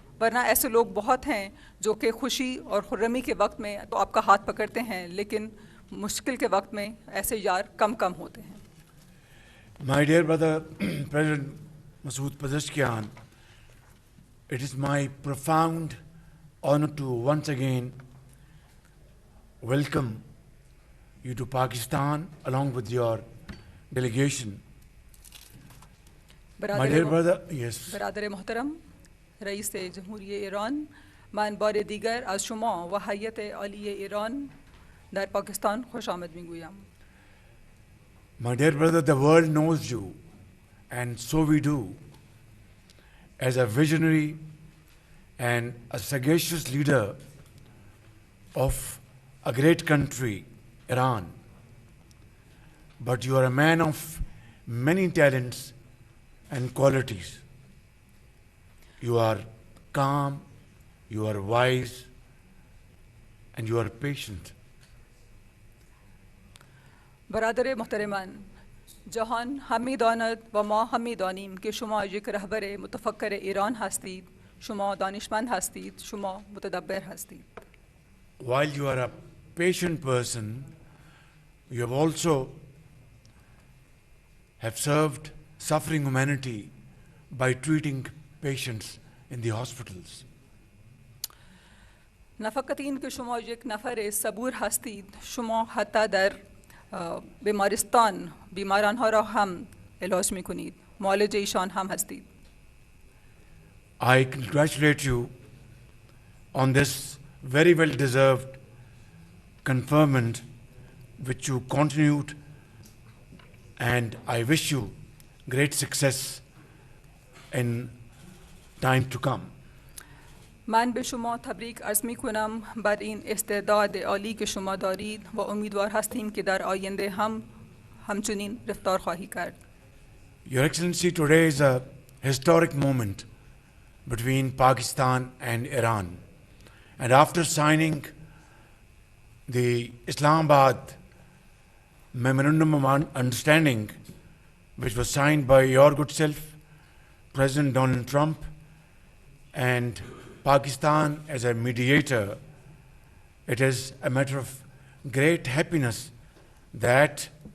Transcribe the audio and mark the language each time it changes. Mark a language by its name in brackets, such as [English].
[Urdu] ورنہ ایسے لوگ بہت ہیں جو کہ خوشی اور خرمی کے وقت میں تو آپ کا ہاتھ پکڑتے ہیں، لیکن مشکل کے وقت میں ایسے یار کم کم ہوتے ہیں. [English] My dear brother, President Masood Pezeshkian, it is my profound honor to once again welcome you to Pakistan along with your delegation. My dear brother, yes. [Persian] برادر محترم رئیس جمهوری ایران، من بار دیگر از شما و هیئت عالی ایران در پاکستان خوش آمد میگویم. [English] My dear brother, the world knows you, and so we do, as a visionary and a sagacious leader of a great country, Iran. But you are a man of many talents and qualities. You are calm, you are wise, and you are patient. [Persian] برادر محترم من، جهان همی داند و ما همی دانیم که شما یک رهبر متفکر ایران هستید، شما دانشمند هستید، شما متدبر هستید. [English] While you are a patient person, you have also have served suffering humanity by treating patients in the hospitals. [Persian] نه فقط این که شما یک نفر صبور هستید، شما حتی در بیمارستان بیماران ها را هم علاج می کنید، معالج ایشان هم هستید. [English] I congratulate you on this very well deserved conferment which you continued, and I wish you great success in time to come. [Persian] من به شما تبریک عرض می کنم بر این استعداد عالی که شما دارید و امیدوار هستیم که در آینده هم همچنین رفتار خواهی کرد. [English] Your Excellency, today is a historic moment between Pakistan and Iran. And after signing the Islamabad Memorandum of Understanding, which was signed by your good self, President Donald Trump, and Pakistan as a mediator, it is a matter of great happiness that